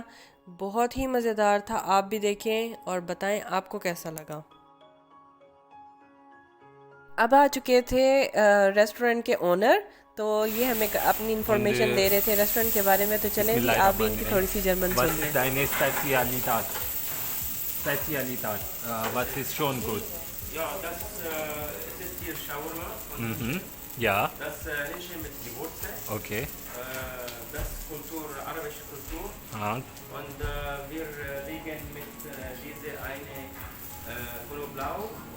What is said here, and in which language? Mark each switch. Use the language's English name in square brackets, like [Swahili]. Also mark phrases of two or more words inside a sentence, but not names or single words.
[Hindi] बहुत ही मज़ेदार था, आप भी देखें और बताएं आपको कैसा लगा। अब आ चुके थे रेस्टोरेंट के ओनर, तो ये हमें अपनी इंफॉर्मेशन दे रहे थे रेस्टोरेंट के बारे में। तो चलें जी, आप भी इनकी थोड़ी सी जर्मन सुन लें। [German] Deine Spezialität? Was ist schon gut? Ja, das es ist hier Shawarma. Mhm. Ja, Das Hähnchen mit Gewürze. okay. Das Kultur, arabische Kultur. Ah, Und wir legen mit diese eine Knoblauch und